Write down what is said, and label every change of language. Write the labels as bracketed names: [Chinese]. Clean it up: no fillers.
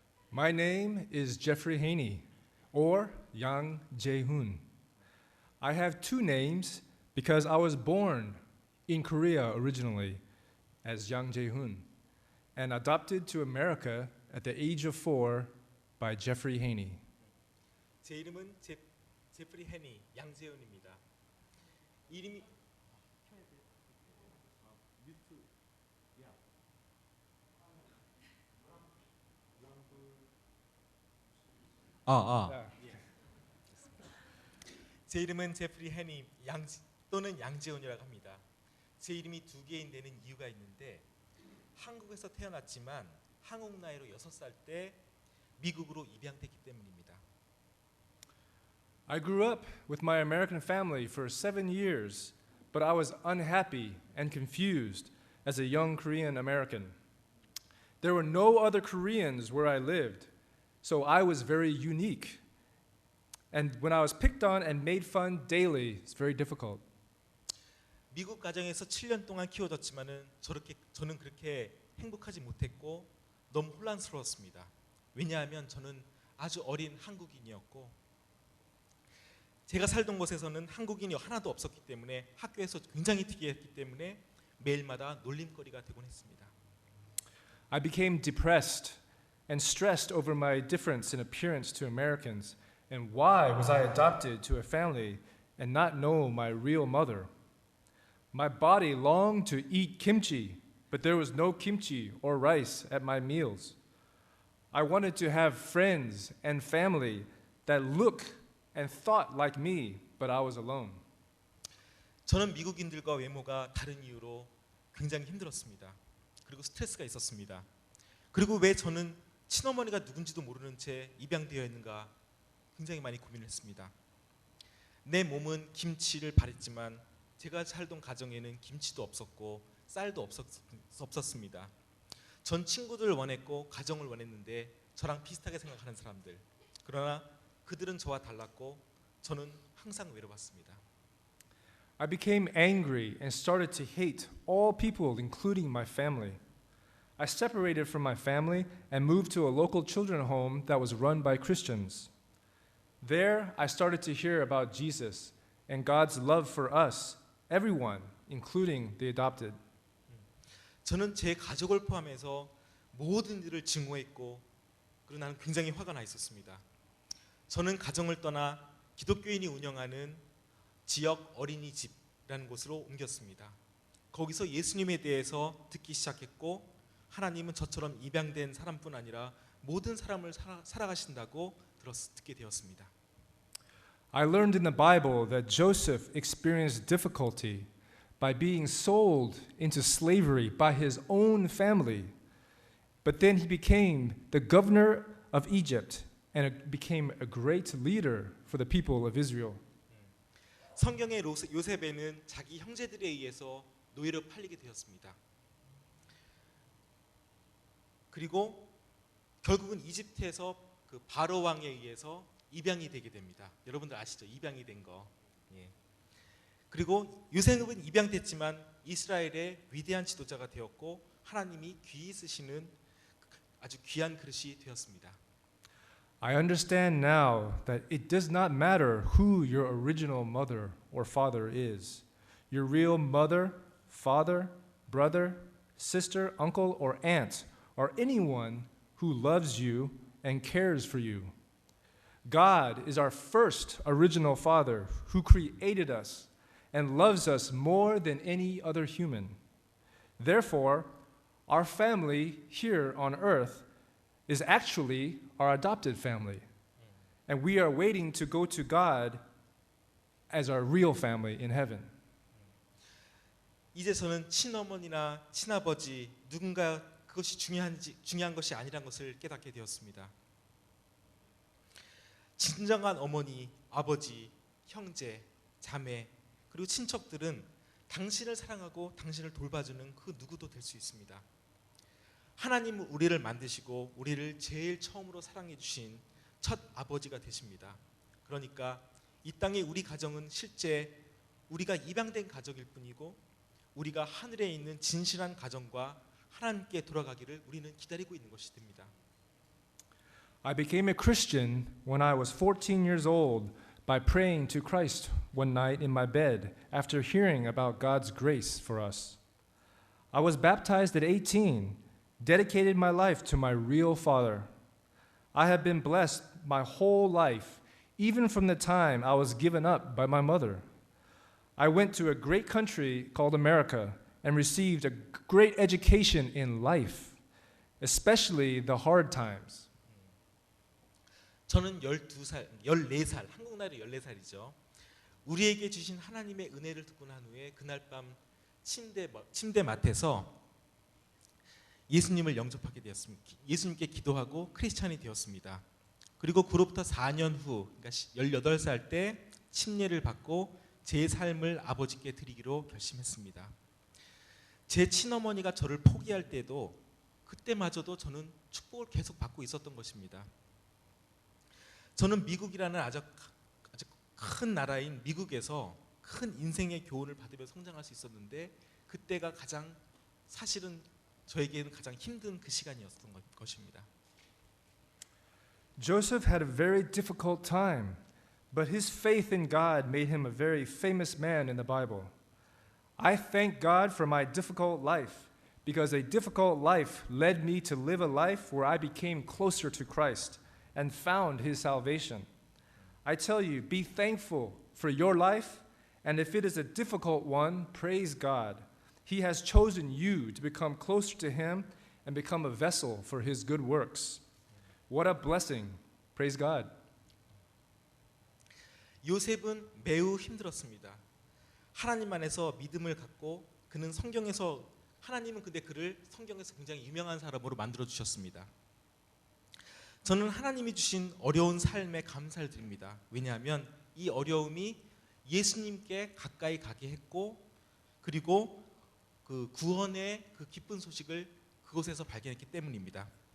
[English] My name is Jeffrey Haney, or Yang Jae-hoon. I have 2 names because I was born in Korea originally as Yang Jae-hoon and adopted to America at the age of 4 by Jeffrey Haney. [Korean] 제 이름은 제프리 해니 양재훈입니다. 이름이 제 이름은 제프리 해니 또는 양재훈이라고 합니다. 제 이름이 2개인 데는 이유가 있는데 한국에서 태어났지만 한국 나이로 6살 때 미국으로 입양됐기 때문입니다. [English] I grew up with my American family for 7 years, but I was unhappy and confused as a young Korean American. There were no other Koreans where I lived, so I was very unique. And when I was picked on and made fun daily, it's very difficult. [Korean] 미국 가정에서 7년 동안 키워졌지만은 저는 그렇게 행복하지 못했고 너무 혼란스러웠습니다. 왜냐하면 저는 아주 어린 한국인이었고 제가 살던 곳에서는 한국인이 하나도 없었기 때문에 학교에서 굉장히 특이했기 때문에 매일마다 놀림거리가 되곤 했습니다. [English] I became depressed and stressed over my difference in appearance to Americans. And why was I adopted to a family and not know my real mother? My body longed to eat kimchi, but there was no kimchi or rice at my meals. I wanted to have friends and family that looked and thought like me, but I was alone. [Korean] 저는 미국인들과 외모가 다른 이유로 굉장히 힘들었습니다. 그리고 스트레스가 있었습니다. 그리고 왜 저는 친어머니가 누군지도 모르는 채 입양되어 있는가 굉장히 많이 고민을 했습니다. 내 몸은 김치를 바랬지만 제가 살던 가정에는 김치도 없었고 쌀도 없었습니다. 전 친구들을 원했고 가정을 원했는데 저랑 비슷하게 생각하는 사람들. 그러나 그들은 저와 달랐고 저는 항상 외로웠습니다. [English] I became angry and started to hate all people, including my family. I separated from my family and moved to a local children's home that was run by Christians. There, I started to hear about Jesus and God's love for us, everyone, including the adopted. [Korean] 저는 제 가족을 포함해서 모든 일을 증오했고 그리고 나는 굉장히 화가 나 있었습니다. 저는 가정을 떠나 기독교인이 운영하는 지역 어린이집이라는 곳으로 옮겼습니다. 거기서 예수님에 대해서 듣기 시작했고 하나님은 저처럼 입양된 사람뿐 아니라 모든 사람을 살아가신다고 듣게 되었습니다. [English] I learned in the Bible that Joseph experienced difficulty by being sold into slavery by his own family. But then he became the governor of Egypt and became a great leader for the people of Israel. [Korean] 성경의 요셉에는 자기 형제들에 의해서 노예로 팔리게 되었습니다. 그리고 결국은 이집트에서 그 바로 왕에 의해서 입양이 되게 됩니다. 여러분들 아시죠? 입양이 된 거. 예. 그리고 요셉은 입양됐지만 이스라엘의 위대한 지도자가 되었고 하나님이 귀히 쓰시는 아주 귀한 그릇이 되었습니다. [English] I understand now that it does not matter who your original mother or father is. Your real mother, father, brother, sister, uncle, or aunt, or anyone who loves you and cares for you. God is our first original Father who created us and loves us more than any other human. Therefore, our family here on earth is actually our adopted family. And we are waiting to go to God as our real family in heaven. [Korean] 이제 저는 친어머니나 친아버지 누군가 그것이 중요한 것이 아니라는 것을 깨닫게 되었습니다. 진정한 어머니, 아버지, 형제, 자매 그리고 친척들은 당신을 사랑하고 당신을 돌봐주는 그 누구도 될 수 있습니다. 하나님은 우리를 만드시고 우리를 제일 처음으로 사랑해 주신 첫 아버지가 되십니다. 그러니까 이 땅의 우리 가정은 실제 우리가 입양된 가족일 뿐이고 우리가 하늘에 있는 진실한 가정과 하나님께 돌아가기를 우리는 기다리고 있는 것이 됩니다. [English] I became a Christian when I was 14 years old by praying to Christ one night in my bed after hearing about God's grace for us. I was baptized at 18, dedicated my life to my real Father. I have been blessed my whole life, even from the time I was given up by my mother. I went to a great country called America and received a great education in life, especially the hard times. [Korean] 저는 14살, 한국 나이로 14살이죠. 우리에게 주신 하나님의 은혜를 듣고 난 후에 그날 밤 침대 맡에서 예수님을 영접하게 되었습니다. 예수님께 기도하고 크리스찬이 되었습니다. 그리고 그로부터 4년 후, 그러니까 18살 때 침례를 받고 제 삶을 아버지께 드리기로 결심했습니다. 제 친어머니가 저를 포기할 때도 그때마저도 저는 축복을 계속 받고 있었던 것입니다. 저는 미국이라는 아주 큰 나라인 미국에서 큰 인생의 교훈을 받으며 성장할 수 있었는데 그때가 가장 사실은 저에게는 가장 힘든 그 시간이었던 것입니다. [English] Joseph had a very difficult time, but his faith in God made him a very famous man in the Bible. I thank God for my difficult life because a difficult life led me to live a life where I became closer to Christ and found his salvation. I tell you, be thankful for your life, and if it is a difficult one, praise God. He has chosen you to become closer to him and become a vessel for his good works. What a blessing. Praise God. [Korean] 요셉은 매우 힘들었습니다. 하나님 안에서 믿음을 갖고 그는 성경에서 하나님은 근데 그를 성경에서 굉장히 유명한 사람으로 만들어 주셨습니다. 저는 하나님이 주신 어려운 삶에 감사를 드립니다. 왜냐하면 이 어려움이 예수님께 가까이 가게 했고 그리고 그 구원의 그 기쁜 소식을 그곳에서 발견했기 때문입니다.